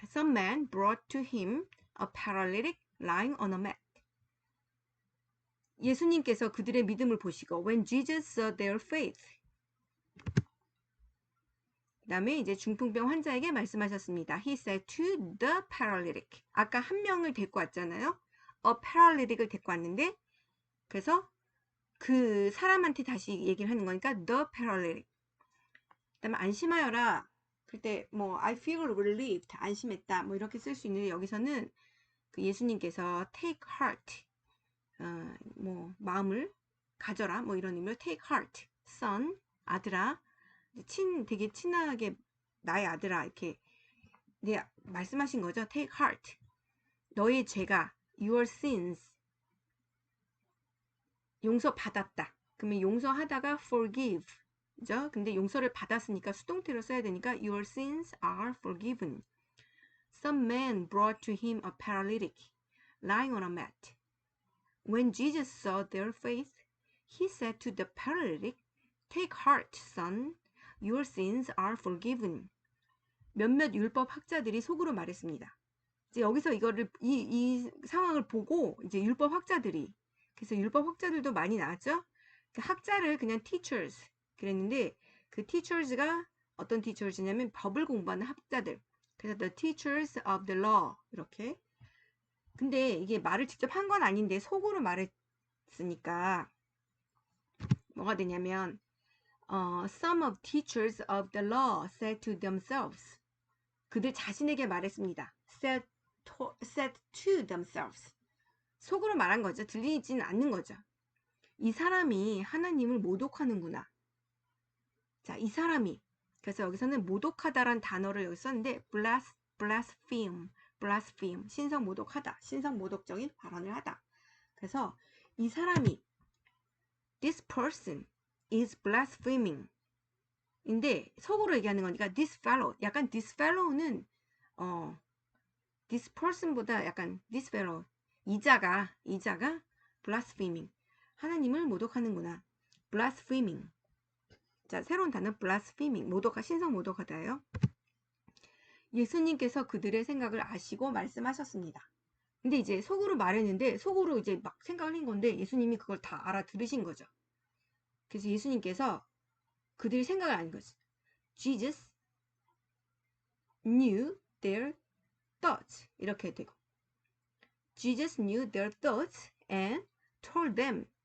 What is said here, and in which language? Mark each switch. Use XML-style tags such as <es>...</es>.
<en>Some man brought to him a paralytic lying on a mat.</en> <ko>예수님께서 그들의 믿음을 보시고</ko> <en>when Jesus saw their faith.</en> <ko>그 다음에 이제 중풍병 환자에게 말씀하셨습니다.</ko> <en>He said to the paralytic.</en> <ko>아까 한 명을 데리고 왔잖아요. A paralytic을 데리고 왔는데 그래서 그 사람한테 다시 얘기를 하는 거니까 the paralytic. 그 다음에 안심하여라. 그때 뭐</ko> <en>I feel relieved.</en> <ko>안심했다. 뭐 이렇게 쓸 수 있는데 여기서는 그 예수님께서 take heart. 뭐 마음을 가져라. 뭐 이런 의미로 take heart. son. 아들아. 되게 친하게 나의 아들아 이렇게 말씀하신 거죠.</ko> <en>take heart.</en> <ko>너의 죄가</ko> <en>your sins</en> <ko>용서받았다. 그러면 용서하다가 forgive 죠? 근데 용서를 받았으니까 수동태로 써야 되니까</ko> <en>your sins are forgiven. Some man brought to him a paralytic lying on a mat. When Jesus saw their faith, he said to the paralytic, take heart, son. Your sins are forgiven.</en> <ko>몇몇 율법 학자들이 속으로 말했습니다. 이제 여기서 이 상황을 보고 이제 율법 학자들이 그래서 율법 학자들도 많이 나왔죠. 그 학자를 그냥 teachers 그랬는데 그 teachers가 어떤 teachers냐면 법을 공부하는 학자들.</ko> <en>그래서 the teachers of the law 이렇게.</en> <ko>근데 이게 말을 직접 한 건 아닌데 속으로 말했으니까 뭐가 되냐면</ko> <en>some of teachers of the law said to themselves.</en> <ko>그들 자신에게 말했습니다.</ko> <en>said to themselves.</en> <ko>속으로 말한 거죠. 들리지는 않는 거죠. 이 사람이 하나님을 모독하는구나. 자, 이 사람이. 그래서 여기서는 모독하다란 단어를 여기 썼는데 blaspheme. 신성 모독하다. 신성 모독적인 발언을 하다. 그래서 이 사람이</ko> <en>this person is blaspheming.</en> <ko>인데 속으로 얘기하는 거니까 this fellow. 약간 this fellow는 this person보다 약간 this fellow. 이자가 blaspheming. 하나님을 모독하는구나. blaspheming. 자, 새로운 단어 blaspheming. 신성 모독하다예요. 예수님께서 그들의 생각을 아시고 말씀하셨습니다. 근데 이제 속으로 말했는데 속으로 이제 막 생각을 한 건데 예수님이 그걸 다 알아들으신 거죠. 그래서 예수님께서 그들의 생각을 아는 거죠.</ko> <en>Jesus knew their thoughts.</en> <ko>이렇게 되고</ko> <en>Jesus knew their thoughts and told them.</en>